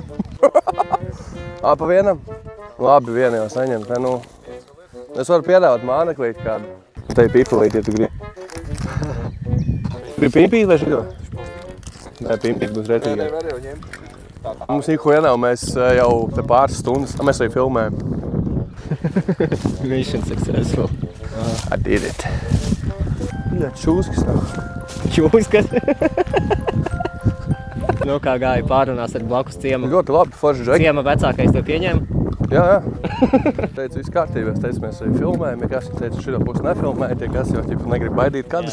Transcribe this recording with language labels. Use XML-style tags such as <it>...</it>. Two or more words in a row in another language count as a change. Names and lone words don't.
<lv>Pa vienam? Labi, vienu jau saņemt. Ne, nu, es varu piedāvāt māneklīt kādu. Te ir pipelīt, ja tu gribi. Gribi pimpīt vai šito? Nē, pimpīt būs retīgāk. Mums niko nav, mēs jau te pāris stundas, mēs arī filmējam.</lv> <en>Mission successful. I did it.</en> <lv>Jā, čūskas nav. Čūskas? Nu, kā gāja pārunās ar blakus ciemu. Ļoti labi, forši, Džek. Ciema vecākais to pieņēma? Jā. Teicu, viss kārtībā. Es teicu, mēs arī filmējam. Ja kas teica, šito pusi nefilmēja, tie kas jau negrib baidīt kadus.</lv>